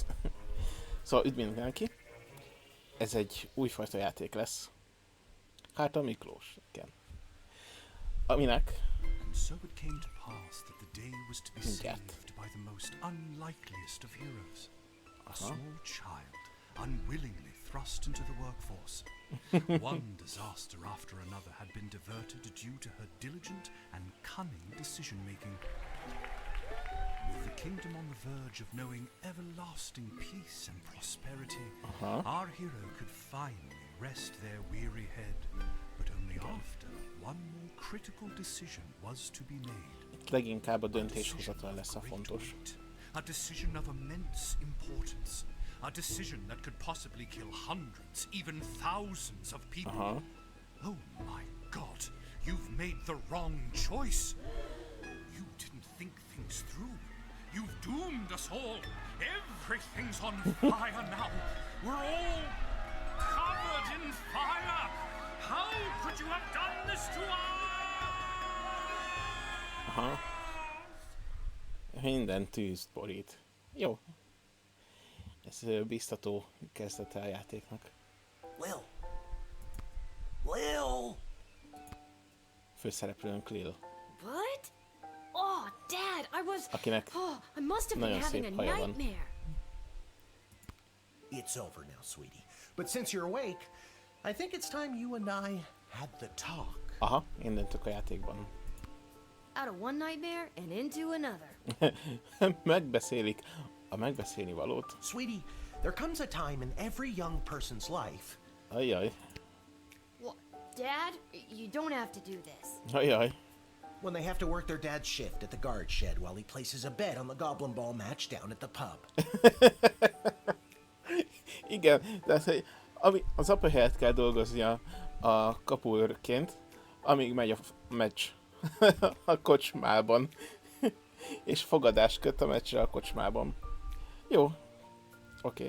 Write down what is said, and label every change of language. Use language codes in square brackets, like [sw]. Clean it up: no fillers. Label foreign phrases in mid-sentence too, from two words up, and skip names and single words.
[hu] Szóval üdv mindenki. Ez egy újfajta játék lesz. Hát a Miklós, igen. Aminek mindjárt. [en] A small child, unwillingly thrust into the workforce. One disaster after another had been diverted due to her diligent and cunning decision-making. With the kingdom on the verge of knowing everlasting peace and prosperity, our hero could finally rest their weary head, but only after one more critical decision was to be made. [hu] Itt leginkább a döntéshozatal lesz a fontos. [en] A decision of immense importance. A decision that could possibly kill hundreds, even thousands of people. Oh my God, you've made the wrong choice. You didn't think things through. You've doomed us all. Everything's on fire now. We're all covered in fire. How could you have done this to us? [hu] Minden tűzt borít. Jó. Ez biztató kezdete a játéknak. Lil! Főszereplőnk Lil. [en] What? Oh, Dad, [hu] Akinek [en] I must have been [hu] nagyon [en] having a [hu] szép haja van. [en] nightmare. It's over now, sweetie. But since you're awake, I think it's time you and I had the talk. [hu] Aha, én döntök a játékban. [en] Out of one nightmare and into another. [hu] Megbeszélik a megbeszélni valót. [en] Sweetie, there comes a time in every young person's life. [hu] Ajjaj. [en] Well, Dad, you don't have to do this. [hu] Ajjaj. [en] When they have to work their dad's shift at the guard shed while he places a bet on the goblin ball match down at the pub. [hu] Igen, tehát az apa helyett kell dolgoznia a kapuőrként, amíg megy a meccs a kocsmában. És fogadást köt a meccsre a kocsmában. Jó. Oké.